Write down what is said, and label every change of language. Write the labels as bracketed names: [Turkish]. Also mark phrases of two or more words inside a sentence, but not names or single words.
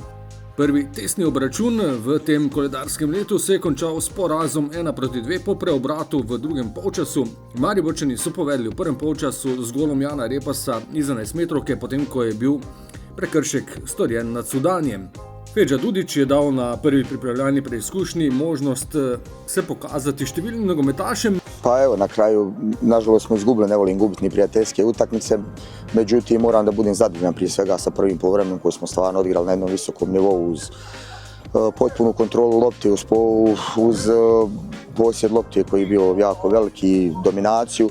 [Slovenian] Prvi testni obračun v tem koledarskem letu se je končal s porazom 1-2 po preobratu v drugem polčasu. Mariborčani so povedli v prvem polčasu z golom Jana Repasa iz 11 metrovke, potem ko je bil prekršek storjen nad Sudanjem. Feđa Dudić je dal na prvi pripravljalni preizkušnji možnost se pokazati številnim nogometašem. [Bosnian] Pa evo, na kraju, nažalost smo izgubili, ne volim gubiti ni prijateljske utakmice, međutim moram da budem zadovoljan prije svega sa prvim povremenom koji smo stvarno odigrali na jednom visokom nivou uz potpunu kontrolu lopte, uz posjed lopte koji je bio jako veliki, dominaciju.